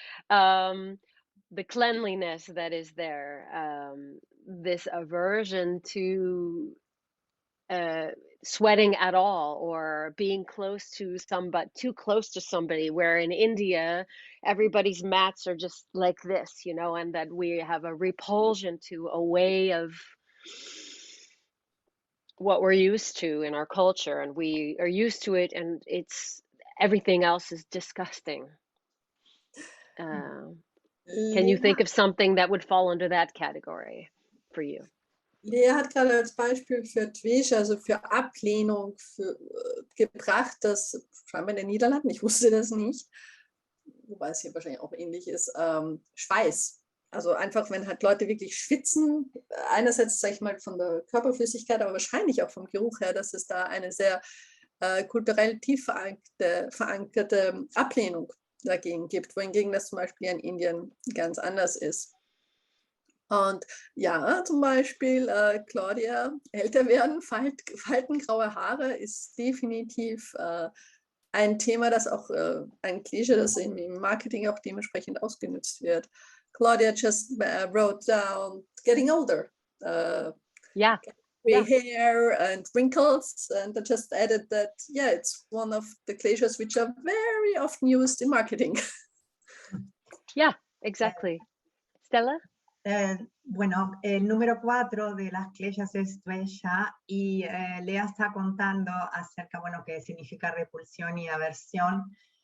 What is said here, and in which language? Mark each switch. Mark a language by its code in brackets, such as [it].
[en] The cleanliness that is there, this aversion to sweating at all or being too close to somebody, where in India everybody's mats are just like this, you know, and that we have a repulsion to a way of what we're used to in our culture, and we are used to it, and everything else is disgusting. Can you think of something that would fall under that category for you? [de] Léah hat gerade als Beispiel für Dvesha, also für Ablehnung, gebracht, dass scheinbar in den Niederlanden, ich wusste das nicht, wobei es hier wahrscheinlich auch ähnlich ist, Schweiß. Also einfach, wenn halt Leute wirklich schwitzen, einerseits, sage ich mal, von der Körperflüssigkeit, aber wahrscheinlich auch vom Geruch her, dass es da eine sehr kulturell tief verankerte Ablehnung dagegen gibt, wohingegen das zum Beispiel in Indien ganz anders ist. Und ja, zum Beispiel Claudia, älter werden, faltengraue Haare ist definitiv ein Thema, das auch ein Klischee, das im Marketing auch dementsprechend ausgenutzt wird. [en] Claudia just wrote down getting older. Yeah. Gray hair and wrinkles, and I just added that, yeah, it's one of the clichés which are very often used in marketing. Yeah, exactly. Stella? [es] Bueno, el número 4 de las kleshas es dvesha y Léah está contando acerca, bueno, qué significa repulsión y aversión.